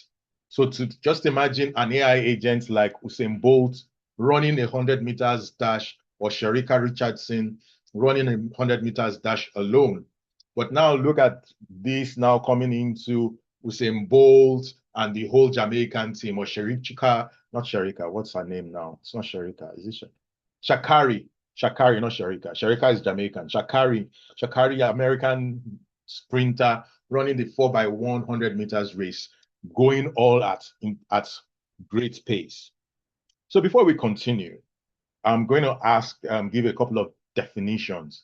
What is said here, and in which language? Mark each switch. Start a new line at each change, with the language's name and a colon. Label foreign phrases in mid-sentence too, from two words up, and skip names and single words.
English: So to just imagine an AI agent like Usain Bolt running 100 meters dash or Sherika Richardson running 100 meters dash alone. But now look at this now coming into Usain Bolt and the whole Jamaican team, or Sherika, not Sherika, what's her name now? It's not Sherika, is it Shakari? Shakari, not Sherika. Sherika is Jamaican. Shakari, American sprinter running the 4x100 meters race, going all at great pace. So before we continue, I'm going to give a couple of definitions.